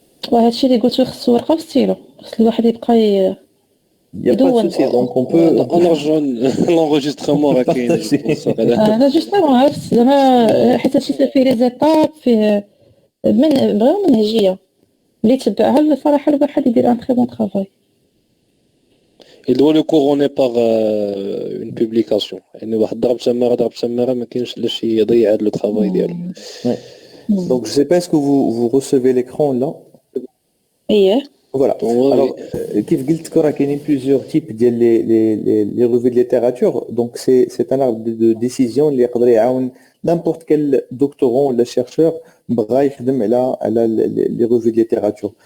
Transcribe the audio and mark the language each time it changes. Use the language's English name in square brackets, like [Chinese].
[Arabic] وهذا الشيء اللي قلت خصو ورقة وستيلو، خص الواحد يبقى [French] Il n'y a pas de souci, donc on peut... On rejoint l'enregistrement à [Arabic] انا جوستومون عرفت زعما حيت هادشي فيه لي زيتاب فيه من فريمون منهجيه اللي تبعها الصراحه الواحد يدير ان تري بون طرافاي. [French] Il doit le couronner par une publication. [Arabic] يعني واحد ضرب سماره ما كاينش لا شي يضيع هذا لو طرافاي ديالو. [French] Donc je sais pas est-ce que vous recevez l'écran là? [Arabic] اييه. [French] Voilà. Alors, [Arabic] كيف قلت لك راه كاينين [French] plusieurs types ديال les revues de littérature. Donc c'est un arbre de décision [Arabic] اللي يقدر يعاون [French] n'importe quel doctorant ولا chercheur بغا يخدم على les revues de littérature.